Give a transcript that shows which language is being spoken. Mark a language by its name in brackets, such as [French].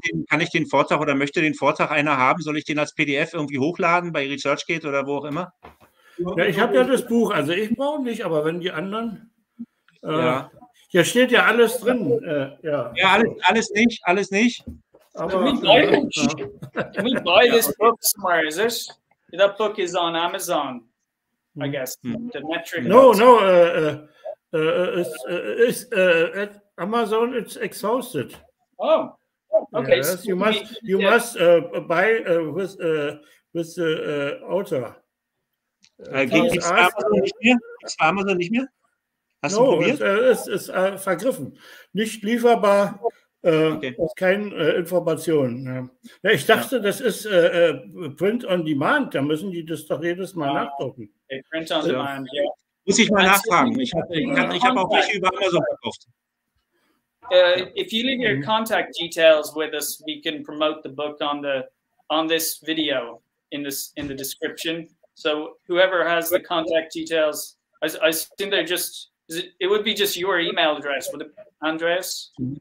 [German] Kann ich den Vortrag oder möchte den Vortrag einer haben? Soll ich den als PDF irgendwie hochladen bei ResearchGate oder wo auch immer? Ja, ich habe ja das Buch, also ich brauche nicht, aber wenn die anderen. Hier steht ja alles drin. Ja, alles nicht. [English] Aber, can we buy this book somewhere? Is it? That book is on Amazon, I guess. The metric. No. It's at Amazon. It's exhausted. Oh, okay. Yes, you must buy with the author. [German] Gibt es Amazon nicht mehr? Hast du probiert? Es ist vergriffen. Nicht lieferbar. Okay. Keine Informationen. Ja, ich dachte, das ist Print on Demand. Da müssen die das doch jedes Mal nachdrucken. Okay, Print on Demand, ja. Muss ich mal nachfragen. Ich habe auch welche über Amazon gekauft. [English] If you leave your contact details with us, we can promote the book on this video in the description. So whoever has the contact details, I think they're just. It would be just your email address, would it, Andreas?